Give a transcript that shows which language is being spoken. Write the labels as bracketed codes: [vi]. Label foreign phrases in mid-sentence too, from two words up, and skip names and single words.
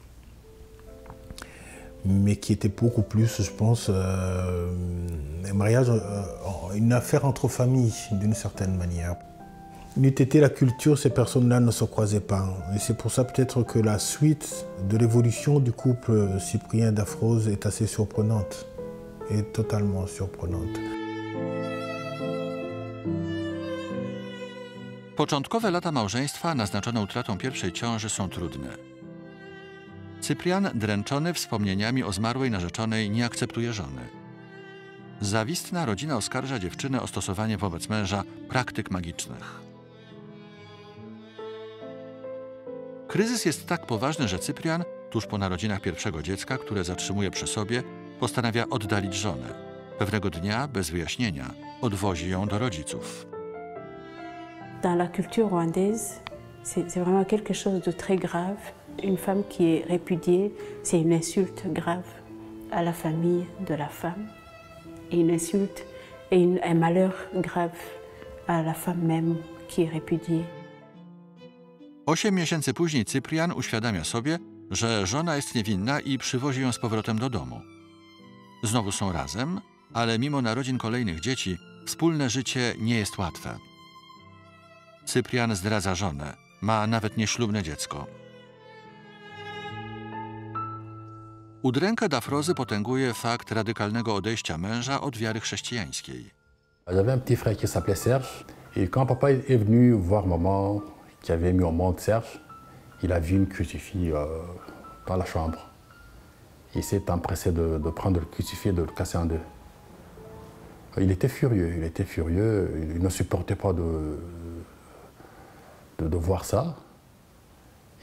[fr] Mais qui était beaucoup plus, je pense, un mariage, une affaire entre familles, d'une certaine manière. N'eût été la culture, ces personnes-là ne se croisaient pas. Et c'est pour ça peut-être que la suite de l'évolution du couple Cyprien-Dafroze est assez surprenante. Et totalement surprenante. [pl] Początkowe lata małżeństwa naznaczone utratą pierwszej ciąży są trudne. Cyprian, dręczony wspomnieniami o zmarłej narzeczonej, nie akceptuje żony. Zawistna rodzina oskarża dziewczynę o stosowanie wobec męża praktyk magicznych. Kryzys jest tak poważny, że Cyprian, tuż po narodzinach pierwszego dziecka, które zatrzymuje przy sobie, postanawia oddalić żonę. Pewnego dnia, bez wyjaśnienia, odwozi ją do rodziców. [fr] Dans la culture rwandaise, c'est vraiment quelque chose de très grave. Une femme qui est répudiée, c'est une insulte grave à la famille de la femme. Et une insulte et un malheur grave à la femme même qui est répudiée. [pl] 8 miesięcy później Cyprian uświadamia sobie, że żona jest niewinna i przywozi ją z powrotem do domu. Znowu są razem, ale mimo narodzin kolejnych dzieci, wspólne życie nie jest łatwe. Cyprian zdradza żonę, ma nawet nieślubne dziecko. Udrękę Dafrozy potęguje fakt radykalnego odejścia męża od wiary chrześcijańskiej. [fr] J'avais un petit frère qui s'appelait Serge, et quand papa est venu voir maman qui avait mis au monde Serge, il a vu une crucifix dans la chambre. Il s'est empressé de prendre le crucifix et de le casser en deux. Il était furieux, il ne supportait pas de voir ça.